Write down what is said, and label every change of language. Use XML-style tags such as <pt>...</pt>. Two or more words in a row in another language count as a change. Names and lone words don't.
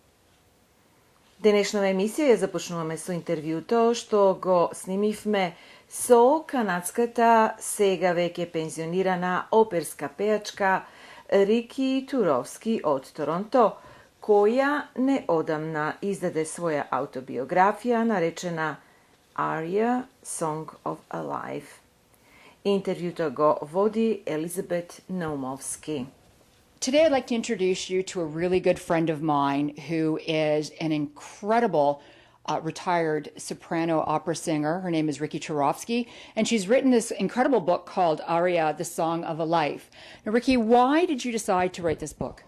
<mk>Денешнава емисија ја започнуваме со интервјуто што го снимивме со канадската, сега веќе пензионирана оперска пејачка Рики Туровски од Торонто, која неодамна издаде своја автобиографија наречена Aria Song of a Life. Интервјуто го води Елизабет Наумовски.</mk> <en>Today, I'd like to introduce you to a really good friend of mine who is an incredible retired soprano opera singer. Her name is Riki Turovsky, and she's written this incredible book called Aria, the Song of a Life. Now, Riki, why did you decide to write this book?</en>